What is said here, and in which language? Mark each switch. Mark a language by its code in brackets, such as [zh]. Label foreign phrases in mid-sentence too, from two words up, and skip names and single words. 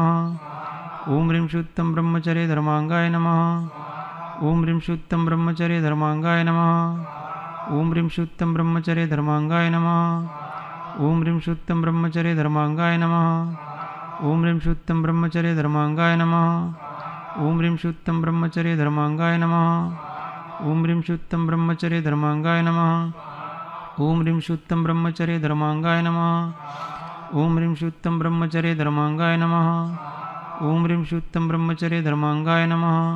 [sa] ઓમ રીમ શ્રી ઉત્તમ બ્રહ્મચર્ય ધર્માંગાય નમઃ. ઓમ રીમ શ્રી ઉત્તમ બ્રહ્મચર્ય ધર્માંગાય નમઃ. ઓમ રીમ શ્રી ઉત્તમ બ્રહ્મચર્ય ધર્માંગાય નમઃ. ઓમ રીમ શ્રી ઉત્તમ બ્રહ્મચર્ય ધર્માંગાય નમઃ. ઓમ રીમ શ્રી ઉત્તમ બ્રહ્મચર્ય ધર્માંગાય નમઃ. ओम ह्रीं श्री उत्तम ब्रह्मचर्य धर्मांगाय नमः। ओम ह्रीं श्री उत्तम ब्रह्मचर्य धर्मांगाय नमः। ओम ह्रीं श्री उत्तम ब्रह्मचर्य धर्मांगाय नमः। ओम ह्रीं श्री उत्तम ब्रह्मचर्य धर्मांगाय नमः। ओम ह्रीं श्री उत्तम ब्रह्मचर्य धर्मांगाय नमः।